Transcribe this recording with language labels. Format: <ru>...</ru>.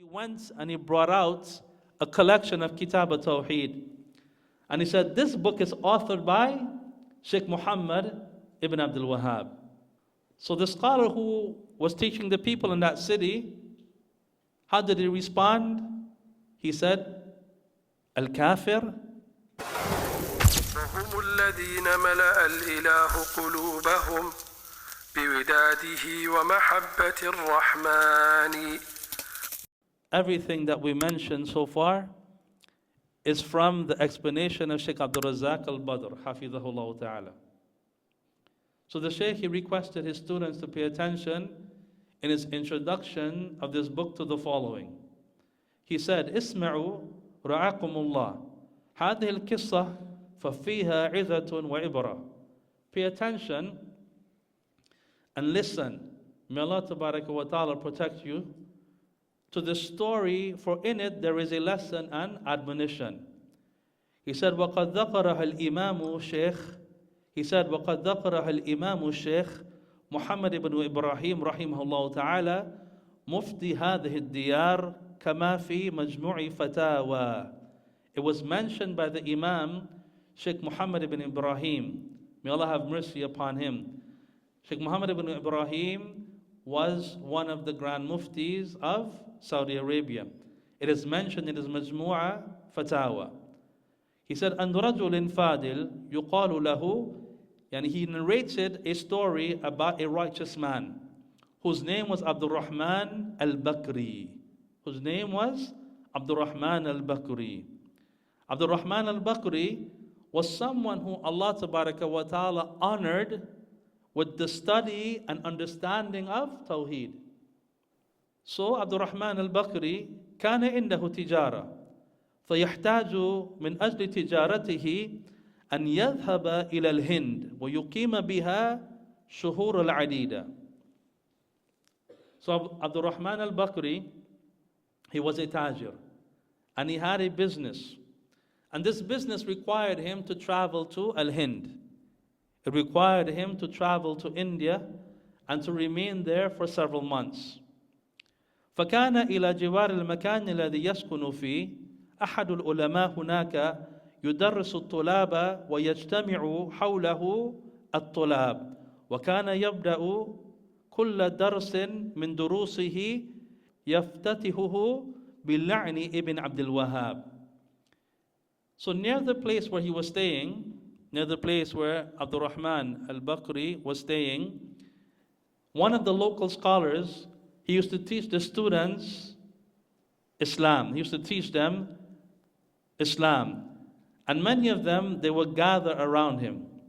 <en>went and he brought out a collection of Kitab Tawheed. And he said, this book is authored by Sheikh Muhammad ibn Abdul-Wahab. So the scholar who was teaching the people in that city, how did he respond? He said, Al-Kafir.</en> <ar>وهم الذين ملأ الإله قلوبهم بوداده ومحبة الرحمن.</ar> <en>Everything that we mentioned so far is from the explanation of Sheikh Razzaq al-Badr, Hafidhahullah Ta'ala. So the Sheikh, he requested his students to pay attention in his introduction of this book to the following.</en> <ar>He said, Isma'u ra'akumullah, hadhihi al-qissa فَفِيهَا عِذَةٌ وَعِبْرَةٌ.</ar> <en>Pay attention and listen. May Allah Tabaraka wa Ta'ala protect you to the story, for in it there is a lesson and admonition. He said,</en> <ar>وَقَدْ ذَكَرَهَا الْإِمَامُ الشيخ. He said, وَقَدْ ذَكَرَهَا الْإِمَامُ الشيخ محمد بن إبراهيم رحمه الله تعالى مفتي هذه الديار كما في مجموع فتاوى.</ar> <en>It was mentioned by the Imam Sheikh Muhammad ibn Ibrahim. May Allah have mercy upon him. Sheikh Muhammad ibn Ibrahim was one of the Grand Muftis of Saudi Arabia. It is mentioned in his Majmu'a Fatawa. He said,</en> <ar>أن رجل فادل يقال له,</ar> <en>and he narrated a story about a righteous man whose name was Abdul-Rahman al-Bakri. Whose name was Abdul-Rahman al-Bakri. Abdul-Rahman al-Bakri was someone who Allah Tabaraka wa Ta'ala honored with the study and understanding of Tawheed.</en> <ar>So Abdul-Rahman al-Bakri كان عنده تجارة فيحتاج من أجل تجارته أن يذهب إلى الهند ويقيم بها شهور العديدة.</ar> <en>So Abdul-Rahman al-Bakri, he was a tajir and he had a business. And this business required him to travel to Al-Hind. It required him to travel to India and to remain there for several months.</en> <ar>فكان إلى جوار المكان الذي يسكن فيه أحد العلماء هناك يدرس الطلاب ويجتمع حوله الطلاب وكان يبدأ كل درس من دروسه يفتتحه باللعن ابن عبد الوهاب.</ar> <en>So near the place where he was staying, near the place where Abdul-Rahman al-Bakri was staying, one of the local scholars, he used to teach the students Islam. He used to teach them Islam. And many of them, they would gather around him.</en>